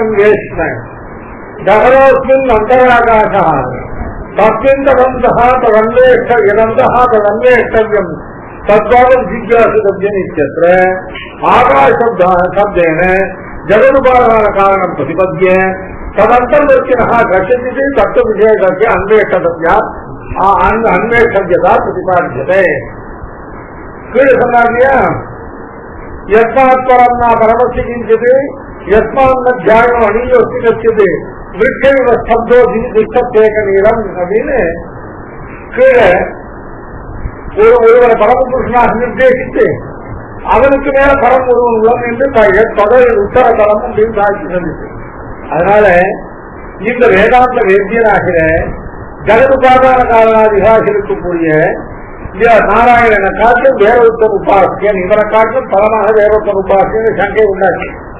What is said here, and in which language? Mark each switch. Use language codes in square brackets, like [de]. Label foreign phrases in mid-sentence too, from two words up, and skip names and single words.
[sa] वेश्म दहरोऽस्मिन् अन्तराकाशः तस्मिन् तदन्तः यदन्तः तदन्वेष्टव्यम् तद्भावं जिज्ञासितव्यम् इत्यत्र आकाशशब्देन जगदुपादानकारणं प्रतिपद्य तदन्तर्वर्तिनः गच्छति तत्त्वविषयकस्य अन्वेष्टव्या अन्वेष्टव्यता प्रतिपाद्यते यस्मात् परं न परमस्य किञ्चित् यस्मान्न ध्यानो अणीयोऽस्ति कश्चित् वृक्षैव स्तब्धो तिष्ठत्येकनीलम् [ta] அப்படின்னு கீழே ஒருவரை பரமபுருஷனாக நிர்தேசித்து அவனுக்கு மேல பரம் ஒருவன் உள்ளம் என்று தொடர் உத்தர தலம் அப்படின்னு சாட்சி சொல்லிச்சு. அதனால இந்த வேதாந்த வேத்தியனாகிற ஜகதுபாதான காரணாதிகாக இருக்கக்கூடிய நாராயணனை காட்டும் வேறொருத்தர் உபாசியன் இவரை காட்டும் பலமாக வேறொருத்தர் உபாசியன் சங்கை உண்டாச்சு.